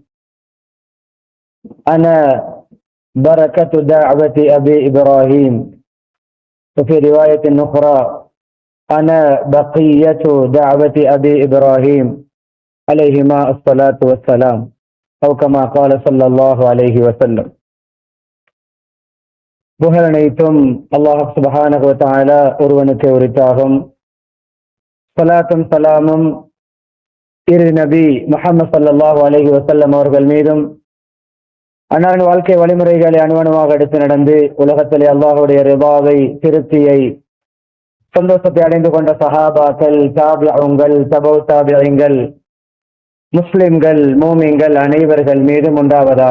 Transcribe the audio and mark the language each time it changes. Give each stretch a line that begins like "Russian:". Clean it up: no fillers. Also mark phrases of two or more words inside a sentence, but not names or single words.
Arabic: أنا بركة دعوة أبي إبراهيم وفي رواية أخرى أنا بقية دعوة أبي إبراهيم عليهما الصلاة والسلام أو كما قال صلى الله عليه وسلم.
Tamil: புகழ் அனைத்தும் அல்லாஹ்
Arabic: سبحانه وتعالى
Tamil: ஒருவனுக்கு உரித்தாகும். ஸலாத்தும் ஸலாமும் இரு நபி முஹம்மது
Arabic: صلى الله عليه وسلم
Tamil: அவர்கள் மீதும் அன்னாரின் வாழ்க்கை வழிமுறைகளை அணுவணுவாக எடுத்து நடந்து உலகத்திலே அல்லாஹுடைய ரிபாவை திருப்தியை சந்தோஷத்தை அடைந்து கொண்ட சஹாபாக்கள் தாபிஊன்கள் தபௌ தாபிஈன்கள் முஸ்லிம்கள் மூமின்கள் அனைவர்கள் மீதும் உண்டாவதாக.